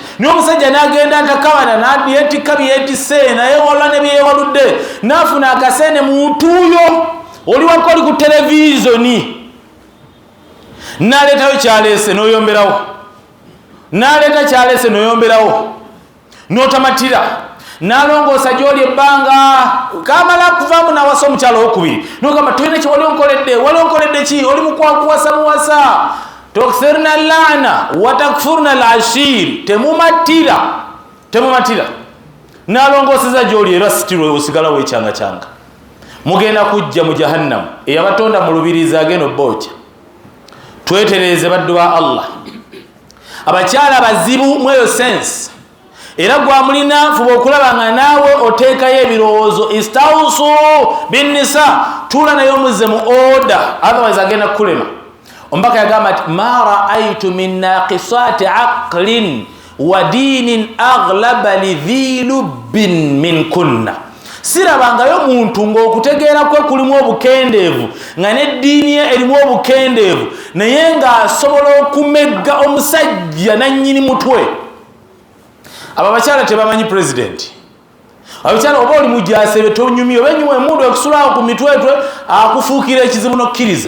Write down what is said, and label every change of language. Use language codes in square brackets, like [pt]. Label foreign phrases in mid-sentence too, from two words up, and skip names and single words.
[lg] Niyo omusajja n'agenda ntakabana n'yeetikka byeyeetisse naye wala ne byewaludde n'afuna akasente mu ntuuyo, oli wako oli ku televizoni n'aleetayo kyaleese n'oyomberawo, n'aleeta kyaleese n'oyomberawo, n'otamatira n'alongoosa gy'oli ebbanga kamala kuvaamu n'awasa omukyalo owokubiri n'ogamba tulina ki wali onkoledde ki, oli mukwakuwasa muwasa. [ar] تكثرن اللعن وتكفرن العشير, [lg] temumatira n'alongooseza gy'oli era sitirwe osigala weekyanga. Mugenda kujja mu jahannam, eyabatonda mu lubirizi agenda obbooja. Twetereeze baddu ba Allah, abakyala bazibu mweyo sense, era gwamulina fuba okulaba nga naawe oteekayo ebirowoozo. [ar] استوصوا بالنساء, [lg] tuula naye omuzze mu order, otherwise agenda kukulema. Omubaka yagamba nti [ar] ما رأيت من ناقصات عقل ودين أغلب لذي لب منكن, [lg] sirabangayo muntu ng'okutegeera kwe kulimu obukendeevu nga n'eddiini ye erimu obukendeevu naye ng'asobola okumegga omusajja nannyini mutwe. Abo abakyala tebamanyi pulezidenti. Abakyala oba oli mujasebe tonyumye, oba enyuma emundu ekusulawo ku mitwetwe akufuukira ekizibu n'okkiriza.